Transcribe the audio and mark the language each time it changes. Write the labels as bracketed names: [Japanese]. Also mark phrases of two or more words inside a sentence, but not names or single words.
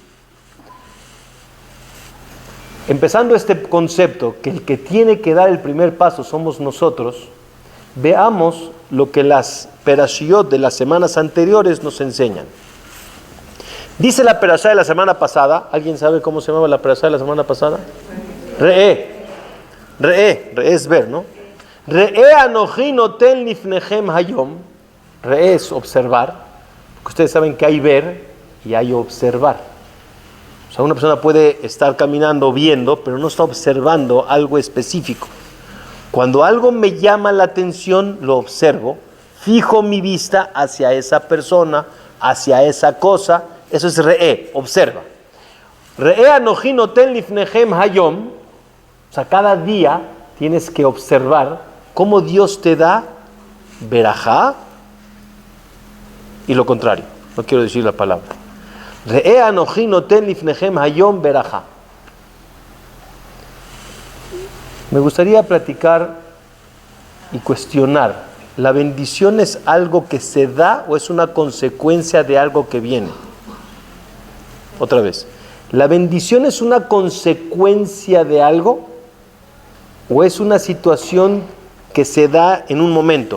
[Spanish] Empezando este concepto, que el que tiene que dar el primer paso somos nosotros, veamos lo que las perashiot de las semanas anteriores nos enseñan. Dice la perashá de la semana pasada, ¿alguien sabe cómo se llamaba la perashá de la semana pasada? Re'e es ver, ¿no? [Hebrew] ראה אנכי נותן לפניכם היום. [Spanish] Re'e es observar, porque ustedes saben que hay ver y hay observar. O sea, una persona puede estar caminando, viendo, pero no está observando algo específico. Cuando algo me llama la atención, lo observo, fijo mi vista hacia esa persona, hacia esa cosa. Eso es re'e, observa. [Hebrew] ראה אנכי נותן לפניכם היום. [Spanish] O sea, cada día tienes que observar cómo Dios te da verajá y lo contrario. No quiero decir la palabra. [Hebrew] ראה אנכי נותן לפניכם היום ברכה. [Spanish] Me gustaría platicar y cuestionar, ¿la bendición es algo que se da o es una consecuencia de algo que viene? otra vez. ¿La bendición es una consecuencia de algo o es una situación que se da en un momento?